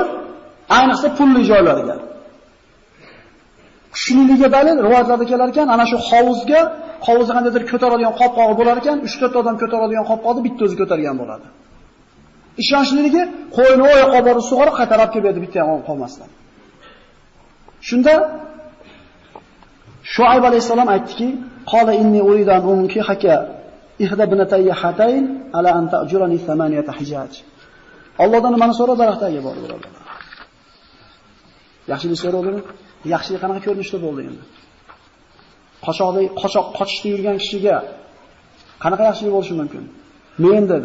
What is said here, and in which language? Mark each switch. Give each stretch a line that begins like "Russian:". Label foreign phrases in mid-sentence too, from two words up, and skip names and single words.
Uzbek: Ayniqsa pulli joylarga. Kuchliligiga dalil rivoyatlarda kelar ekan, ana shu hovuzni qandaydir ko'taradigan qopqog'i bo'lar ekan, 3-4 odam ko'taradigan qopqoqni bitta o'zi ko'targan bo'ladi. Ishonchliligi qo'yni oyoqqa borib sug'orib qaytarib keladi bitta ham qolmasdan. Shunda Shuayb alayhisalom aytdiki,
Arabic: "قال إني أريد أن أنكحك إحدى ابنتي هاتين على أن تأجرني 8 حجج."
Uzbek: Allohdan nimani so'radi daraxtaga borib birodarlar. Yaxshilik so'radimi? Yaxshilik qanaqa ko'rinishda bo'ldi endi? Qochishda yurgan kishiga qanaqa yaxshilik bo'lishi mumkin? Men dedi.